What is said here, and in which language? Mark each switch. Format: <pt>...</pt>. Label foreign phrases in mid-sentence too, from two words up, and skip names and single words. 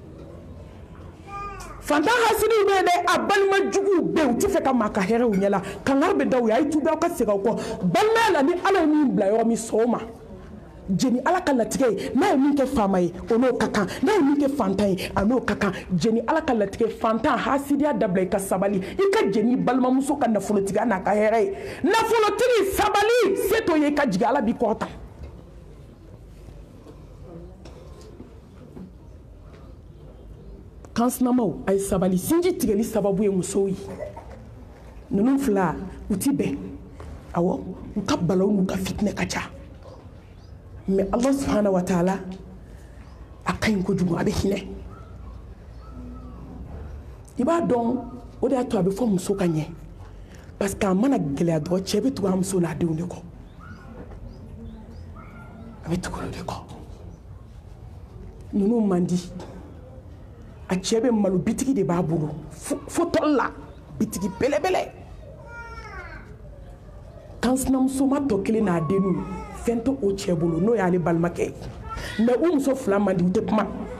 <bm>fantan hasidiw bɛ yen dɛ a balima juguw bɛ yen u tɛ fɛ ka maa ka hɛrɛ u ɲɛ la kangari bɛ da u ye a ye tubi aw ka segin aw kɔ balimaya la ni ala ye min bila yɔrɔ min sɔn o ma jeni ala ka latigɛ ye n'a ye min kɛ faama ye o n'o ka kan n'a ye min kɛ fantan ye a n'o ka kan jeni ala ka latigɛ fantan hasidiya dabila i ka sabali i ka jeni balimamuso ka nafolotigiya n'a ka hɛrɛ ye nafolotigi sabali se t'o ye i ka jigin ala b'i kɔrɔta kansinamaw ay sabali sinji tigɛli sababu ye musow ye ninnu fila u ti bɛn awɔ u ka balaw n'u ka fitinɛ ka ca mais</bm> <ar>الله سبحانه وتعالى</ar> <bm>a ka ɲi kojugu a bɛ hinɛ i b'a dɔn o de y'a to a bɛ fɔ muso ka ɲɛ parce que a mana gɛlɛya dɔrɔn cɛ bɛ tugu a muso n'a denw de kɔ a bɛ tugu olu de kɔ ninnu man di a cɛ bɛ malo bitigi de b'a bolo fo tɔli la bitigi belebele kansinamuso ma tɔ kelen n'a denw fɛn tɛ o cɛ bolo n'o y'ale balimakɛ ye mais o muso fila man di u tɛ kuma</bm>